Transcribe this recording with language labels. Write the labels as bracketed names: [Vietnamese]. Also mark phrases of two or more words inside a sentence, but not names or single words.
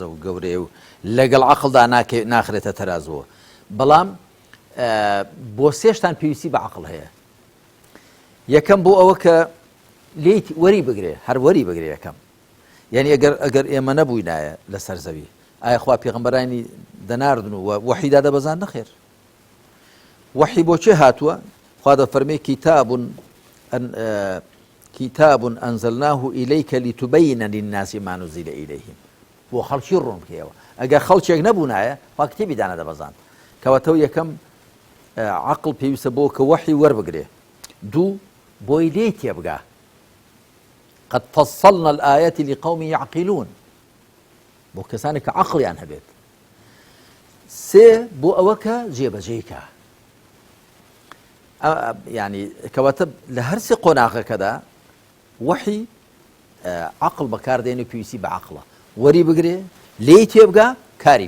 [Central Kurdish] و گەورەیە و لەگەڵ عەقڵدا ناخرێتە تەرازەوە بەڵام بۆ سێشتان پێویستی بە عەقڵ هەیە یەکەم بۆ ئەوە کە لێی وەری بگرێ هەر وەری بگرێ یەکەم یعنی ئەگەر ئێمە نەبووینایە لەسەر زەوی ئایا خوا پێغەمبەرانی دەناردن و وحیدا دەبەزان نەخێر وحی بۆ چێ هاتووە خوا دەفەرمێ [Arabic] كتاب أنزلناه إليك لتبين للناس ما نزل إليهم [Central Kurdish] بۆ خەڵکی ڕوون بکەیەوە ئەگەر خەڵکێک نەبوونایە خوا کتێبی دانا دەبەزان کەواتە یەکەم عەقڵ پێویستە بۆ کە وحی وەربگرێ دوو بۆی لێ تێبگا [Arabic] قد فصلنا الآيات لقوم يعقلون [Central Kurdish] بۆ کەسانی کە عەقڵیان هەبێت سێ بۆ ئەوە کە جێبەجێیکە یعنی کەواتە لە هەر سێ قۆناغەکەدا وحی عەقڵ بەکاردێنێ پێویستی بە عەقڵە وەری بگرێ لێی تێبگا کاری